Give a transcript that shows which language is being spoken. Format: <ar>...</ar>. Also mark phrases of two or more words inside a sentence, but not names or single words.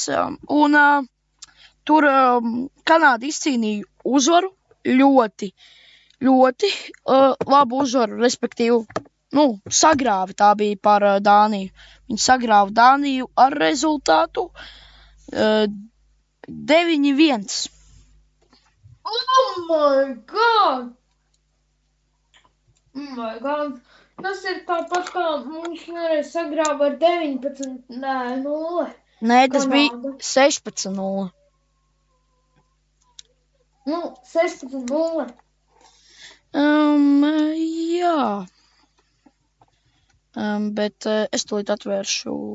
<lv>Un tur Kanāda izcīnīja uzvaru, ļoti labu uzvaru, respektīvi, sagrāva, tā bija par Dāniju. Viņi sagrāva Dāniju ar rezultātu 9-1.</lv> <en>Oh my god! Oh my god!</en> <lv>Tas ir tāpat kā mums nereiz sagrāva ar 19-0. Nē, tas bija 16-0. 16-0. Jā. Bet es tūlīt atvēršu.</lv>